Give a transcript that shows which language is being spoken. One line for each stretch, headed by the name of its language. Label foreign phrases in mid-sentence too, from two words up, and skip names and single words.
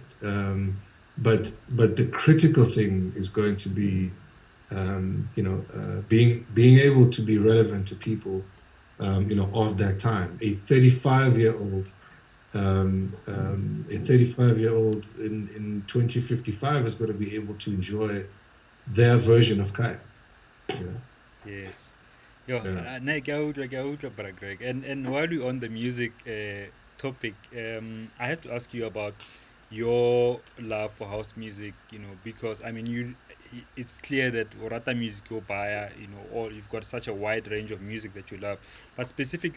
English: But the critical thing is going to be, being able to be relevant to people, of that time. A 35-year-old in 2055 is going to be able to enjoy their version of Kai. Yes. Yo, Yeah.
Southern Sotho: ke a utlwa, Bra Greg.
English: And while we're on the music topic, I have to ask you about your love for house music, because I mean it's clear that Orata music or Baya, or you've got such a wide range of music that you love. But specifically